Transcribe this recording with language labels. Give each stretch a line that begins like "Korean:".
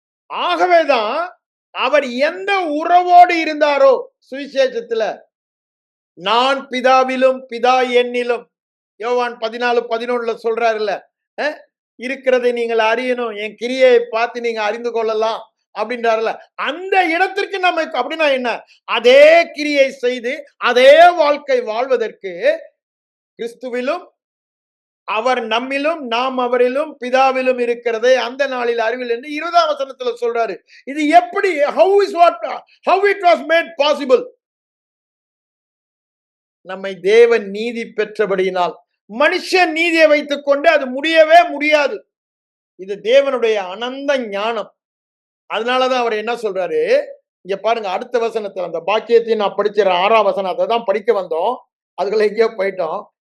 Tamil: ஆகவேதான் அவர் எந்த உறவோடு இருந்தாரோ சுவிசேஷத்துல, நான் பிதாவிலும் பிதா என்னிலும், யோவான் 14:11 சொல்றாருல்ல, இருக்கிறதை நீங்கள் அறியணும், என் கிரியை பார்த்து நீங்க அறிந்து கொள்ளலாம் அப்படின்றாருல. அந்த இடத்திற்கு நம்ம அப்படின்னா என்ன, அதே கிரியை செய்து அதே வாழ்க்கை வாழ்வதற்கு கிறிஸ்துவிலும் அவர் நம்மிலும் நாம் அவரிலும் பிதாவிலும் இருக்கிறதை அந்த நாளில் அறிவில் என்று 20ஆம் வசனத்துல சொல்றாரு. இது எப்படி,
English: how it was made possible?
Tamil: நம்மை தேவன் நீதி பெற்றபடியினால். மனுஷன் நீதியை வைத்துக் கொண்டு அது முடியவே முடியாது. இது தேவனுடைய அனந்த ஞானம். அதனாலதான் அவர் என்ன சொல்றாரு, இங்க பாருங்க அடுத்த வசனத்துல, அந்த பாக்கியத்தை நான் படிச்சிட 6ஆம் வசனம், அதை தான் படிக்க வந்தோம், அதுக்குள்ள எங்கேயோ போயிட்டோம்.